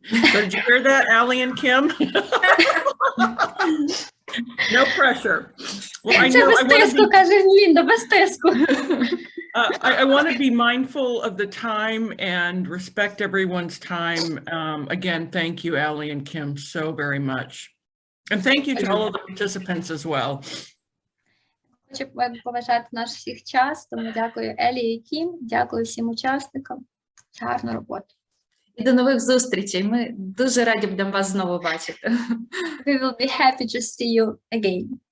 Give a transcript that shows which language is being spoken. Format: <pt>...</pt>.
<en>So did you hear that, Allie and Kim? No pressure. Well, I</en> <uk>Це</uk> <en>know</en> <uk>без тиску, каже Лінда, без тиску.</uk> <en>I want to be mindful of the time and respect everyone's time. Again, thank you, Allie and Kim, so very much. And thank you to all of the participants as well.</en> <uk>Хочу поважати наш всіх час, тому дякую Елі і Кім, дякую всім учасникам. Гарну роботу. І до нових зустрічей. Ми дуже раді будемо вас знову бачити.</uk> <en>We will be happy to see you again.</en>